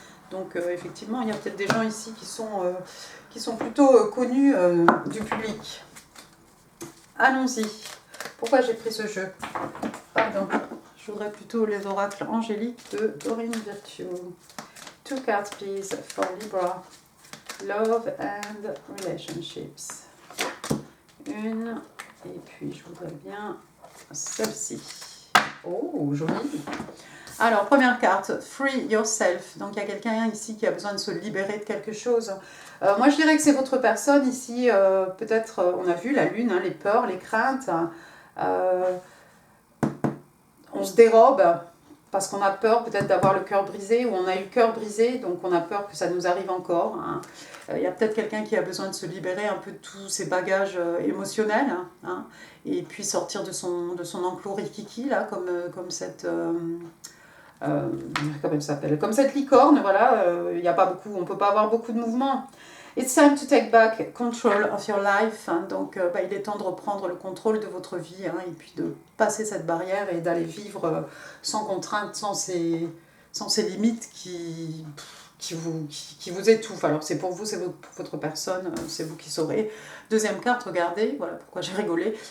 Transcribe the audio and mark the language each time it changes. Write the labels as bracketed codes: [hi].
[fr] Donc effectivement, il y a peut-être des gens ici qui sont plutôt connus du public. Allons-y. Pourquoi j'ai pris ce jeu? Pardon. Je voudrais plutôt les oracles angéliques de Doreen Virtue. [en] 2 cards, please, for Libra. Love and relationships. [fr] Une. Et puis, je voudrais bien celle-ci. Oh, jolie. Alors, première carte, Free Yourself. Donc, il y a quelqu'un ici qui a besoin de se libérer de quelque chose. Moi, je dirais que c'est votre personne ici. Peut-être, on a vu la lune, hein, les peurs, les craintes. On se dérobe parce qu'on a peur peut-être d'avoir le cœur brisé ou on a eu le cœur brisé, donc on a peur que ça nous arrive encore. Hein. Il y a peut-être quelqu'un qui a besoin de se libérer un peu de tous ses bagages émotionnels hein, et puis sortir de son enclos rikiki, là, comme cette... comment elle s'appelle? Comme cette licorne, voilà, il y a pas beaucoup, on ne peut pas avoir beaucoup de mouvements. [en] It's time to take back control of your life. [fr] Hein, donc, il est temps de reprendre le contrôle de votre vie hein, et puis de passer cette barrière et d'aller vivre sans contrainte, sans ces limites qui vous étouffent. Alors, c'est pour vous, c'est pour votre personne, c'est vous qui saurez. Deuxième carte, regardez, voilà pourquoi j'ai rigolé.